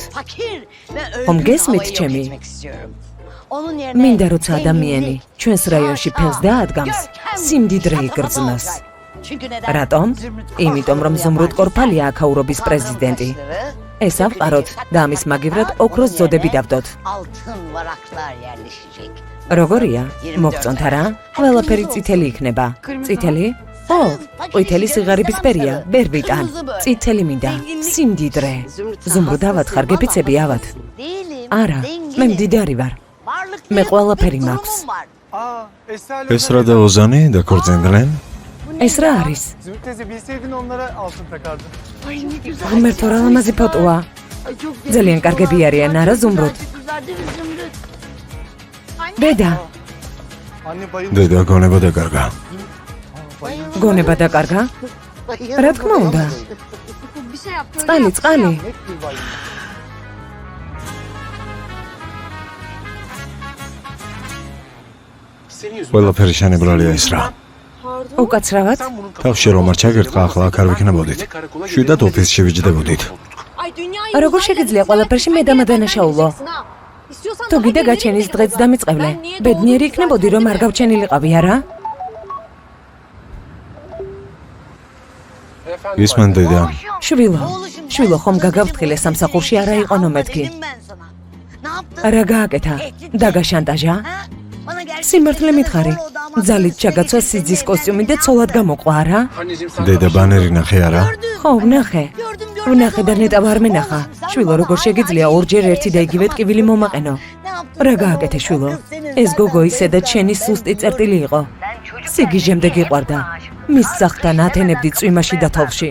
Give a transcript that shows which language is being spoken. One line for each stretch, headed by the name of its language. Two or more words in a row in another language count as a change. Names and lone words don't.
Georgian: ხომ გესმით ჩემი? მინდა როცა ადამიანი ჩვენს რაიონში ფენს დაადგამს, სიმდიდრე იგრძნოს. რატომ? იმიტომ რომ ზუმრუდ კორფალია აქაურობის პრეზიდენტი. ეს ავყაროთ და ამის მაგივრად ოქროს ზოდები დავდოთ.
Turkish: altın varaklar yerleşecek.
Georgian: როგორია? მოგწონთ არა? ყველაფერი წითელი იქნება. წითელი? ო, ყვითელი სიღარიბის ფერია, ვერ ვიტან. წითელი მინდა, სიმდიდრე. ზუმრუდ ავად ხარ, გეფიცები ავად?
Turkish: Değilim.
Georgian: არა, მე მდიდარი ვარ. მე ყველაფერი მაქვს. ეს რა და ოზანი დაქორწინდნენ? ეს რა არის?
Turkish: Zümrüt teyze bilseydin onlara altın takardın.
Georgian: ღმერთო რა ლამაზი ფოტოა. ძალიან კარგები არიან, არა ზუმრუდ? დედა,
Turkish: Anne bayıldı.
Georgian: დედა გონება დაკარგა. გონება დაკარგა? რა თქმა უნდა. წყალი, წყალი.
Turkish: Net bir bayıldı. Senin yüzünden.
Georgian: ყველაფერი შენებრალია ეს რა. უკაცრავად? თავში რომ არ ჩაგერტყა, ახლა აქ არ ვიქნებოდით. შვიდად ოფისში ვიჯდებოდით. როგორ შეგიძლია ყველაფერში მე დამადანაშაულო? თუ გიდე გაჩენის დღეც დამიწყევლე. ბედნიერი იქნებოდი რომ არ გავჩენილიყავი, არა? ისმენ დედა. შვილო ხომ გაგავთხილე სამსახურში არა იყო ნომეთქი.
Turkish: Ne yaptın?
Georgian: რა გააკეთა? დაგაშანტაჟა? სიმართლე მითხარი. ძალით ჩაგაცვა სიძის კოსტიუმი და ცოლად გამოყვა, არა?
Turkish: Anneciğim sen
Georgian: დედა ბანერი ნახე არა? ხო, ვნახე. ვნახე და ნეტა არ მენახა. შვილო როგორ შეგიძლია ორჯერ ერთი და იგივე ტკივილი მომაყენო? რა გააკეთე შვილო? ეს გოგო ისედაც შენი სუსტი წერტილი იყო. სიგიჟემდე გიყვარდა. მის სახთან ათენებდი წვიმაში და თოვში.